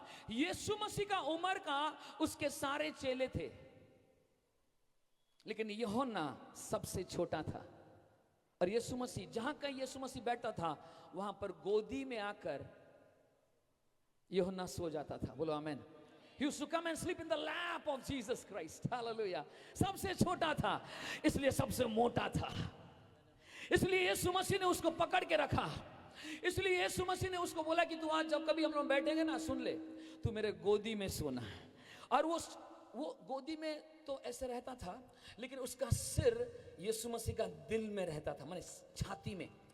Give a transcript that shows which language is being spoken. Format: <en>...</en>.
<hi>यीशु मसीह का उम्र का उसके सारे चेले थे, लेकिन यूहन्ना सबसे छोटा था। और यीशु मसीह, जहां कहीं यीशु मसीह बैठता था वहां पर गोदी में आकर यूहन्ना सो जाता था। बोलो आमेन।</hi> <en>He used to come and sleep in the lap of Jesus Christ. Hallelujah.</en> <hi>सबसे छोटा था, इसलिए सबसे मोटा था। इसलिए यीशु मसीह ने उसको पकड़ के रखा। इसलिए यीशु मसीह ने उसको बोला कि तू आज जब कभी हम लोग बैठेंगे ना, सुन ले, तू मेरे गोदी में सोना। और वो गोदी में तो ऐसे रहता था, लेकिन उसका सिर यीशु मसीह का दिल में रहता था, माने छाती में।</hi>